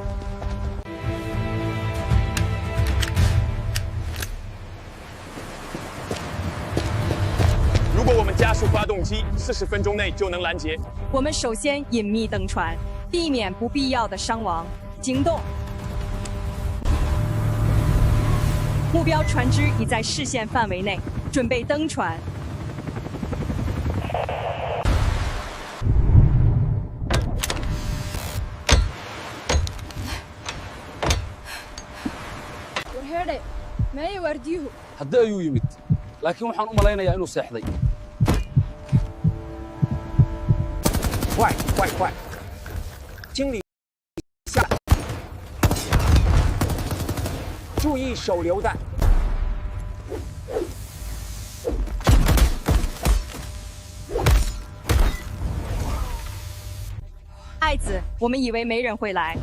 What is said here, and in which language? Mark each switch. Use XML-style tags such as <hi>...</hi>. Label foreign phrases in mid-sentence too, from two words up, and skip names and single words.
<zh>如果我们加速发动机，40分钟内就能拦截。我们首先隐秘登船，避免不必要的伤亡。行动！目标船只已在视线范围内，准备登船。</zh> <so>haddii ayuu yimid laakiin waxaan u malaynayaa inuu seexday</so> <zh>快快快！清理下，注意手榴弹。爱子，我们以为没人会来。</zh>